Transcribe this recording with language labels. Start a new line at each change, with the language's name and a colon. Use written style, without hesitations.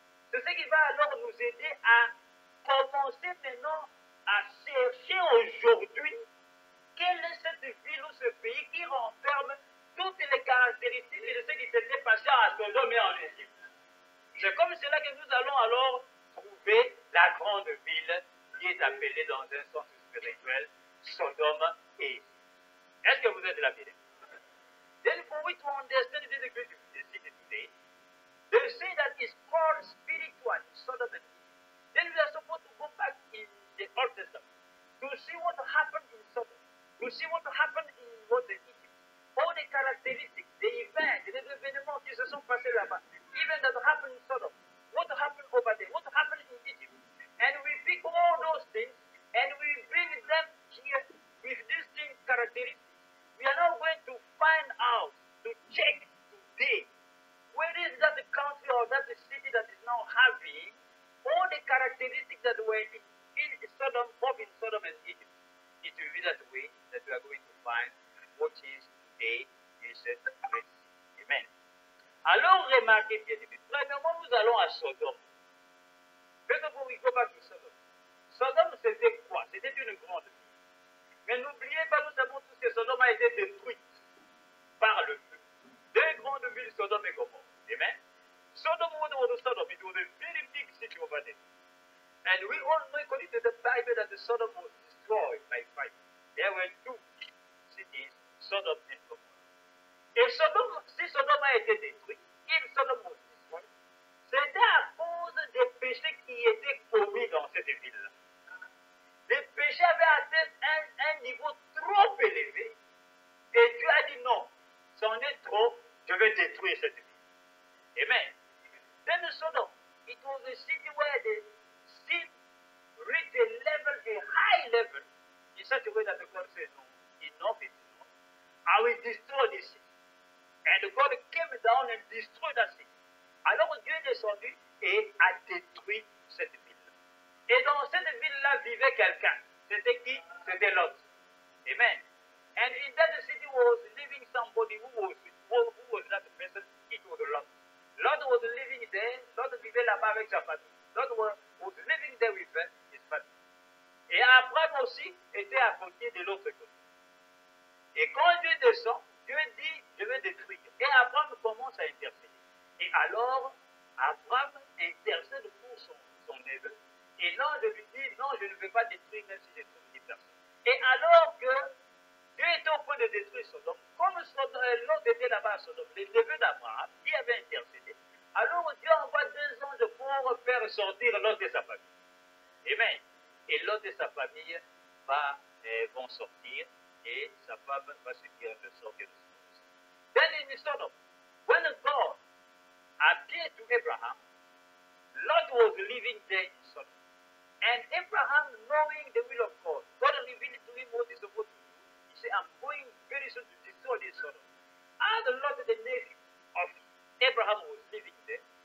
French: C'est ce qui va alors nous aider à commencer maintenant à chercher aujourd'hui quelle est cette ville ou ce pays qui renferme toutes les caractéristiques de ce qui s'était passé à Sodome et en Égypte. C'est comme cela que nous allons alors trouver la grande ville qui est appelée dans un sens spirituel Sodome et Égypte. Est-ce que vous êtes là bien?
English: Then for we to understand this great city today, they say that it's called spiritual Sodom and Egypt. Then we are supposed to go back in the Old Testament to see what happened in Sodom, to see what happened in what the Egypt. All the characteristics, the events,
French: les événements qui se sont passés là-bas,
English: even that happened in Sodom, what happened over there, what happened in Egypt. And we pick all those things and we bring them here with these same characteristics. We are now going to find out, to check today, where is that country or that city that is now having all the characteristics that were in Sodom, both in Sodom and Egypt. It will be that way that we are going to find what is today is a great city. Amen.
French: Alors remarquez bien, premièrement, nous allons à Sodome.
English: First of all, we go back to Sodom.
French: Sodome, c'était quoi? C'était une grande ville. Mais n'oubliez pas, nous savons tous que Sodome a été détruite par le feu. Deux grandes villes, Sodome et Gomorrhe.
English: Amen. Sodom was Sodom. It was a very big city over there. And we all know, according to the Bible, that the Sodom was destroyed by fire. There were two cities, Sodom and Gomorrah.
French: Et Sodome, si Sodome a été détruit,
English: if Sodom was destroyed,
French: c'était à cause des péchés qui étaient commis dans cette ville-là. Les péchés avaient atteint un niveau trop élevé. Et Dieu a dit non, c'en est trop, je vais détruire cette ville. Amen.
English: Then Sodom, it was a city where the sin reached a level, a high level, in such a way that the God said, no, enough is enough. I will destroy this city. And God came down and destroyed that city.
French: Alors Dieu est descendu et a détruit cette ville-là. Et dans cette ville-là vivait quelqu'un. C'était qui? C'était Lot. Amen.
English: And in that city was living somebody who was not a person, it was Lot. Lot was living there,
French: Lot vivait là-bas avec sa famille.
English: Lot was living there with his family.
French: Et Abraham aussi était à côté de l'autre côté. Et quand Dieu descend, Dieu dit, je vais détruire. Et Abraham commence à intercéder. Et alors, Abraham intercède pour son neveu. Et l'ange lui dit, non, je ne vais pas détruire même si je trouve 10 personnes. Et alors que Dieu était au point de détruire Sodome, comme l'autre était là-bas à Sodome, les neveux d'Abraham, qui avait intercédé, alors Dieu envoie 2 anges pour faire sortir Lot et sa famille. Amen. Et Lot et sa famille vont sortir, et sa femme va se dire de sortir de Sodome.
English: Then in Sodom, when God appeared to Abraham, Lot was living there in Sodom. And Abraham, knowing the will of God, God revealed to him what he's supposed to do. He said, I'm going very soon to destroy this Sodom. And Lot, the nephew of Abraham, was living there.